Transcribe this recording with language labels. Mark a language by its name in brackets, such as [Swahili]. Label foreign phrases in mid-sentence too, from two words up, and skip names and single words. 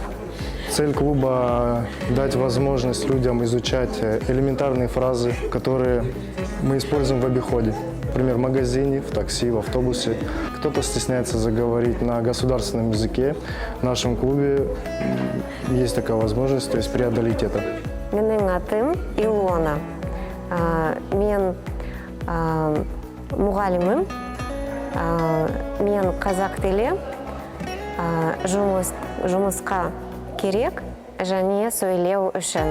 [Russian] Цель клуба – дать возможность людям изучать элементарные фразы, которые мы используем в обиходе. Например, в магазине, в такси, в автобусе. Кто-то стесняется заговорить на государственном языке. В нашем клубе есть такая возможность, то есть преодолеть это. [Kazakh] Менің атым Илона. Мен мұғалімім. Мен қазақ тілі жұмысқа керек және сөйлеу үшін.